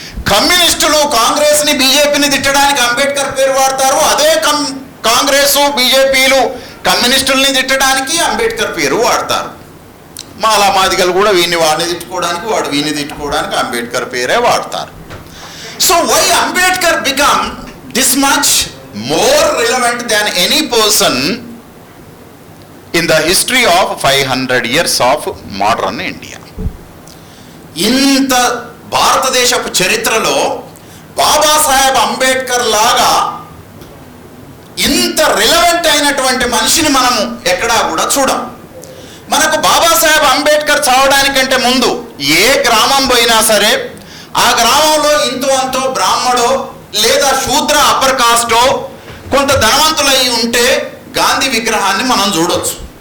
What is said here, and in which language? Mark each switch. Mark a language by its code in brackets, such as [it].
[te] కమ్యూనిస్టులు కాంగ్రెస్ని, బీజేపీని తిట్టడానికి అంబేద్కర్ పేరు వాడతారు, అదే కాంగ్రెసు బీజేపీలు కమ్యూనిస్టుల్ని తిట్టడానికి అంబేద్కర్ పేరు వాడతారు. మాలా మాదిగలు కూడా వాడిని తిట్టుకోవడానికి, వాడు వీడిని తిట్టుకోవడానికి అంబేద్కర్ పేరే వాడతారు. [en] So why Ambedkar become this much more relevant than any person in the history of 500 years of modern India? [te] ఇంత భారతదేశపు చరిత్రలో బాబాసాహెబ్ అంబేద్కర్ లాగా ఇంత రిలవెంట్ అయినటువంటి మనిషిని మనము ఎక్కడా కూడా చూడం. మనకు బాబాసాహెబ్ అంబేద్కర్ చావడానికంటే ముందు ఏ గ్రామం పోయినా సరే ఆ గ్రామంలో ఇంతో అంతో బ్రాహ్మడో లేదా శూద్ర అప్పర్ కాస్టో కొంత ధనవంతులై ఉంటే గాంధీ విగ్రహాన్ని మనం చూడొచ్చు.